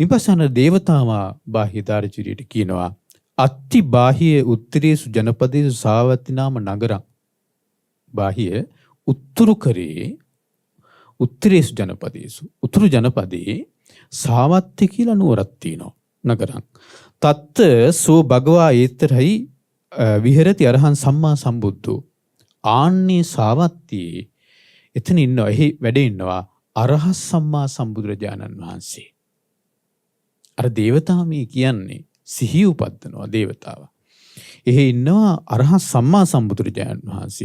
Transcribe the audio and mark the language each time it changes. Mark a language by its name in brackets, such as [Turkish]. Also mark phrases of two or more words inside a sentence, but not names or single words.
[Sinhala] ඉන්පස්සන දේවතාවා බාහ්‍ය දාර්චීරියට කියනවා [Pali] අත්ති බාහ්‍ය උත්තරේසු ජනපදේසු සාවත්ති නාම නගරං. [Sinhala] බාහ්‍ය උත්තුරු කරේ [Pali] උත්තරේසු ජනපදේසු [Sinhala] උතුරු ජනපදේ සාවත්ති කියලා නුවරක් තියෙනවා නගරං. [Pali] තත්ත සෝ භගවා ඒතරයි විහෙරති අරහං සම්මා සම්බුද්ධෝ. [Sinhala] ආන්නේ සාවත්තියේ එතන ඉන්නවා, එහි වැඩ ඉන්නවා අරහත් සම්මා සම්බුදුරජාණන් වහන්සේ. අර දේවතාව මේ කියන්නේ සිහිය උපද්දනවා දේවතාව. එහි ඉන්නවා අරහත් සම්මා සම්බුදුරජාණන් වහන්සේ.